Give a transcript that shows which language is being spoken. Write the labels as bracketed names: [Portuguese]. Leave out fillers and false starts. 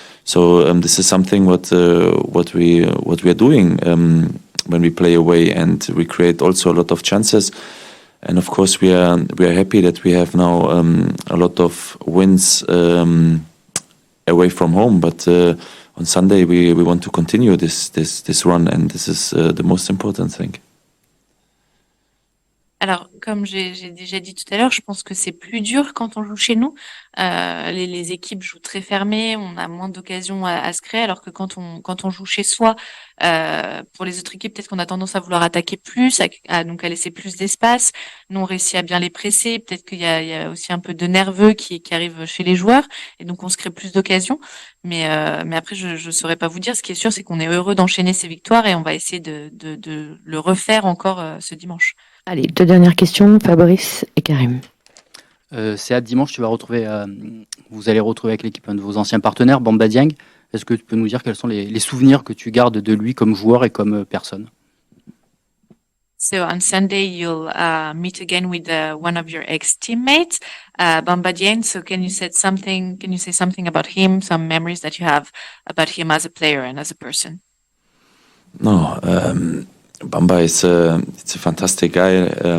[English] So this is something what we are doing when we play away, and we create also a lot of chances. And of course we are happy that we have now a lot of wins away from home. But on Sunday we want to continue this run, and this is the most important thing. [French] Alors, comme j'ai déjà dit tout à l'heure, je pense que c'est plus dur quand on joue chez nous. Les équipes jouent très fermées, on a moins d'occasions à se créer, alors que quand on joue chez soi, pour les autres équipes, peut-être qu'on a tendance à vouloir attaquer plus, donc à laisser plus d'espace. Nous, on réussit à bien les presser. Peut-être qu'il y a aussi un peu de nerveux qui arrive chez les joueurs, et donc on se crée plus d'occasions. Mais après, je saurais pas vous dire. Ce qui est sûr, c'est qu'on est heureux d'enchaîner ces victoires, et on va essayer de le refaire encore ce dimanche. Allez, 2 dernières questions, Fabrice et Karim. C'est à dimanche, vous allez retrouver avec l'équipe un de vos anciens partenaires, Bamba Dieng. Est-ce que tu peux nous dire quels sont les souvenirs que tu gardes de lui comme joueur et comme personne? [English] So on Sunday, you'll meet again with one of your ex-teammates, Bamba Dieng. So can you say something about him, some memories that you have about him as a player and as a person? No, Bamba is it's a fantastic guy.